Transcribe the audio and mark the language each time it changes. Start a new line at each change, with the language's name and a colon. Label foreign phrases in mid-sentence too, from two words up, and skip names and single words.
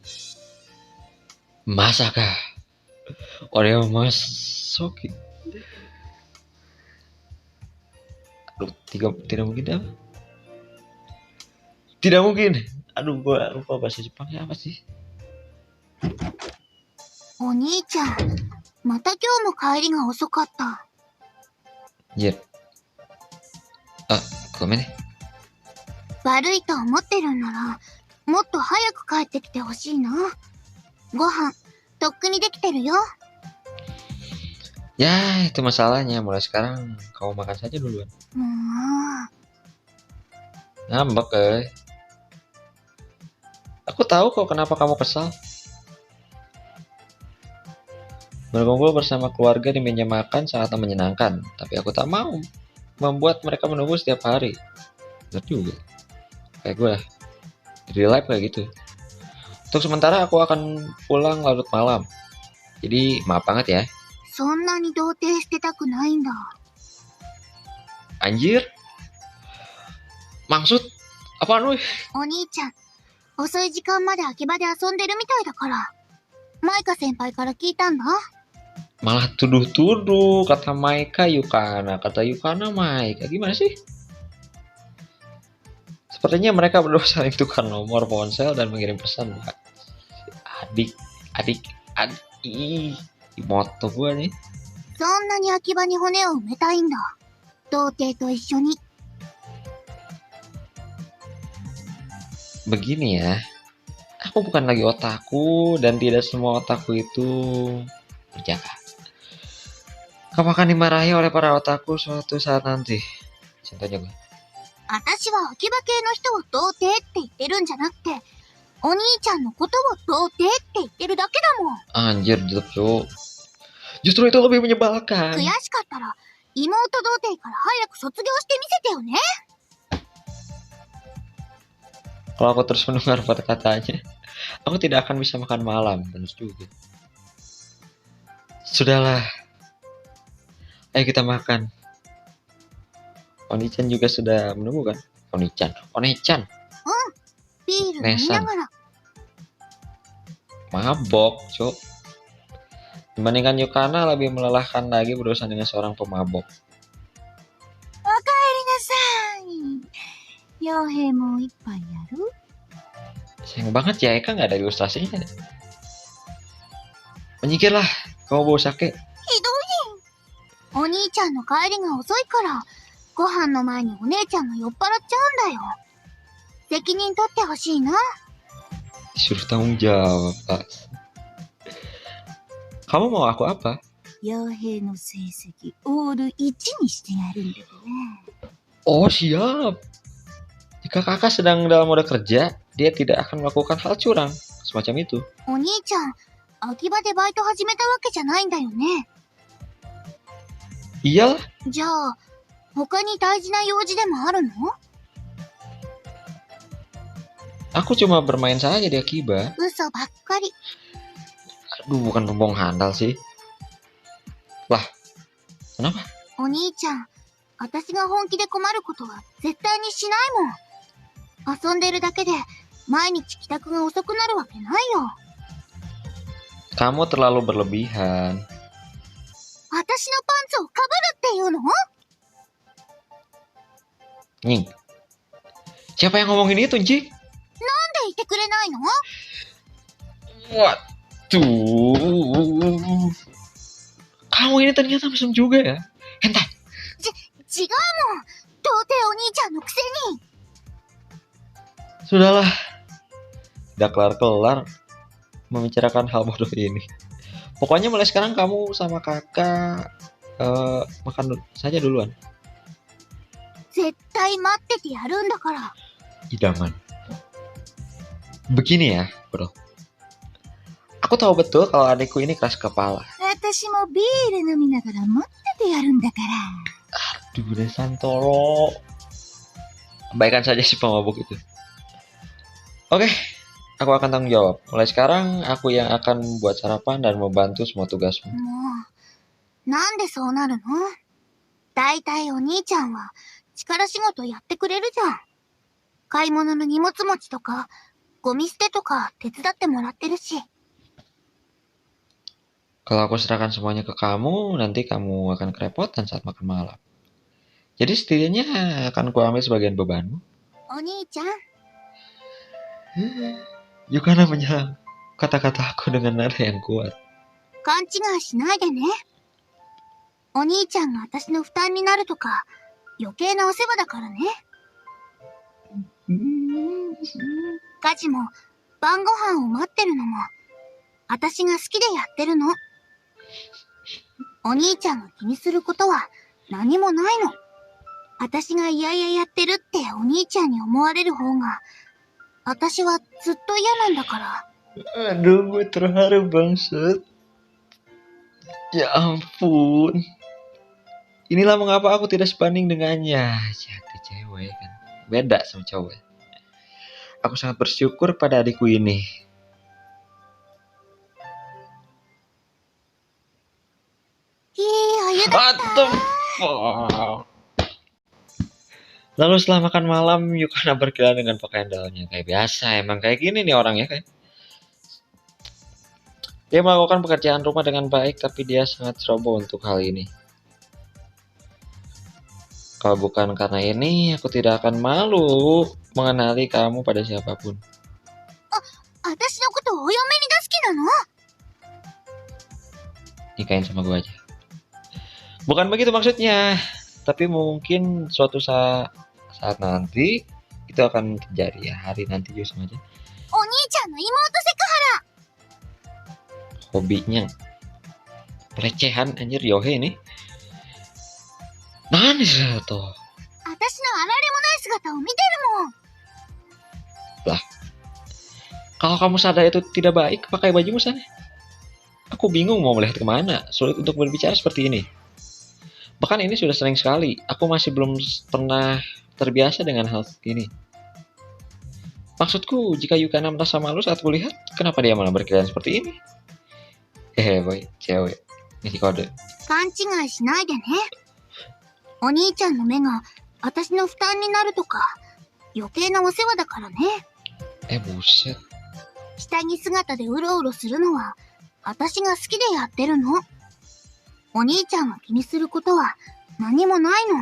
Indonesian: Masakah? Oreo Masoki. Aduh, tidak mungkin apa? Tidak mungkin. Aduh, gua lupa bahasa Jepangnya apa sih?
Japanese: お兄ちゃん、また今日も帰りが遅かった。 Anjir.ごめんね。悪いと思ってるんなら、もっと早く帰ってきてほしいな。ご飯、とっくにできてるよ。
Indonesian: Ya, itu masalahnya. Mulai sekarang kamu makan saja duluan.
Japanese: もう。
Indonesian: Ngambek, Aku tahu kok kenapa kamu kesal. Berkumpul bersama keluarga di meja makan sangatlah menyenangkan, tapi aku tak mau membuat mereka menunggu setiap hari. Benar juga. Kayak gue di
English: real life
Indonesian: kayak gitu. Untuk sementara aku akan pulang larut malam. Jadi maaf banget ya.
Japanese: そんなに童貞してたくないんだ。
Indonesian: Anjir. Maksud apaan weh?
Japanese: お兄ちゃん、遅い時間まで秋葉で遊んでるみたいだから。マイカ先輩から聞いたんだ。
Indonesian: Malah tuduh-tuduh kata Maika Yukana, kata Yukana Maika. Gimana sih? Sepertinya mereka berdua saling tukar nomor ponsel dan mengirim pesan. Adik, adik, adik. Ih, moto gue nih.
Japanese: そんなに秋葉に骨を埋めたいんだ。童貞と一緒に。
Indonesian: Begini ya, aku bukan lagi otaku dan tidak semua otaku itu berjalan. Kamu akan dimarahi oleh para otaku suatu saat nanti. Contohnya gue.
Japanese: 私は秋葉系の人を童貞って言ってるんじゃなくて、お兄ちゃんのことを童貞って言ってるだけだもん。
Indonesian: Anjir, cuk. Justru itu lebih menyebalkan.
Japanese: 悔しかったら、妹童貞から早く卒業してみせてよね。
Indonesian: Kalau aku terus mendengar kata-katanya, aku tidak akan bisa makan malam. Benar juga. Sudahlah. Ayo kita makan. Oni-chan juga sudah menunggu kan? Oni-chan. One-chan.
Japanese: ビール飲みながら。
Indonesian: Mabok, cuk. Dibandingkan Yukana lebih melelahkan lagi berurusan dengan seorang pemabok.
Japanese: おかえりなさい。傭兵もう一杯やる？
Indonesian: Sayang banget ya, Eka nggak ada ilustrasinya. Menyingkirlah, kamu bawa sake.
Japanese: ひどい。お兄ちゃんの帰りが遅いから、ご飯の前にお姉ちゃんが酔っ払っちゃうんだよ。責任取ってほしいな。
Indonesian: Disuruh tanggung jawab, Pak. Kamu mau aku apa?
Japanese: 傭兵の成績オール1にしてやるんだよね。
Indonesian: Oh, siap. Jika kakak sedang dalam mode kerja, dia tidak akan melakukan hal curang. Semacam itu.
Japanese: お兄ちゃん、秋葉でバイト始めたわけじゃないんだよね。
Indonesian: Iyalah.
Japanese: じゃあ、他に大事な用事でもあるの？
Indonesian: Aku cuma bermain saja di Akiba.
Japanese: 嘘ばっかり。
Indonesian: Aduh, bukan pembohong handal sih. Lah, kenapa?
Japanese: お兄ちゃん、私が本気で困ることは絶対にしないもん。遊んでるだけで毎日帰宅が遅くなるわけないよ。
Indonesian: Kamu terlalu berlebihan.
Japanese: 私のパンツをかぶるっていうの？
Indonesian: Nying. Siapa yang ngomongin itu, Njik?
Japanese: なんでいてくれないの？
Indonesian: Waduh. Kamu ini ternyata mesum juga ya. Hentai.
Japanese: 違うもん。童貞お兄ちゃんのくせに。
Indonesian: Sudahlah. Tidak kelar-kelar membicarakan hal bodoh ini. Pokoknya mulai sekarang kamu sama kakak makan saja duluan.
Japanese: 絶対待っててやるんだから。
Indonesian: Idaman. Begini ya, bro. Aku tahu betul kalau adikku ini keras kepala.
Japanese: 私もビール飲みながら待っててやるんだから。
Indonesian: Aduh, deh Santoro. Abaikan saja si pemabuk itu. Oke, aku akan tanggung jawab. Mulai sekarang, aku yang akan membuat sarapan dan membantu semua tugasmu.
Japanese: もう、なんでそうなるの？だいたいお兄ちゃんは力仕事やってくれるじゃん。買い物の荷物持ちとか、ゴミ捨てとか手伝ってもらってるし。
Indonesian: Kalau aku serahkan semuanya ke kamu, nanti kamu akan kerepotan saat makan malam. Jadi setidaknya akan kuambil sebagian bebanmu.
Japanese: お兄ちゃん、
Indonesian: Yukana menyerang kata-kata aku dengan nada yang kuat.
Japanese: 勘違いしないでね。お兄ちゃんが私の負担になるとか、余計なお世話だからね。家事も晩ご飯を待ってるのも、私が好きでやってるの。お兄ちゃんが気にすることは何もないの。私が嫌々やってるってお兄ちゃんに思われる方が、私はずっと嫌なんだから。
Indonesian: Aduh, gue terharu banget. Ya ampun. Inilah mengapa aku tidak sebanding dengannya. Jati cewek kan. Beda sama cowok. Aku sangat bersyukur pada adikku ini.
English: What the fuck?
Indonesian: Lalu setelah makan malam, Yukana berkeliaran dengan pakaian dalamnya. Kayak biasa, emang kayak gini nih orangnya kayak. Dia melakukan pekerjaan rumah dengan baik, tapi dia sangat ceroboh untuk hal ini. Kalau bukan karena ini, aku tidak akan malu mengenali kamu pada siapapun.
Japanese: 私のことをお嫁に出す気なの？
Indonesian: Nikahin sama gue aja. Bukan begitu maksudnya, tapi mungkin suatu saat nanti itu akan terjadi ya, hari nanti juga sama aja.
Japanese: お兄ちゃんの妹セクハラ。
Indonesian: Hobinya pelecehan anjir Yohe ini. Nani sih tuh?
Japanese: 私のあられもない姿を見てるもん。
Indonesian: Kalau kamu sadar itu tidak baik, pakai bajumu sana. Aku bingung mau melihat kemana, sulit untuk berbicara seperti ini. Bahkan ini sudah sering sekali, aku masih belum pernah terbiasa dengan hal ini. Maksudku, jika Yukana merasa malu saat kulihat, kenapa dia malah berkeliaran seperti ini? Boy, cewek. Ini kode.
Japanese: 勘違いしないでね。お兄ちゃんの目が私の負担になるとか余計なお世話だからね。
Indonesian: Buset.
Japanese: 下着姿でうろうろするのは私が好きでやってるの。お兄ちゃんが気にすることは何もないの。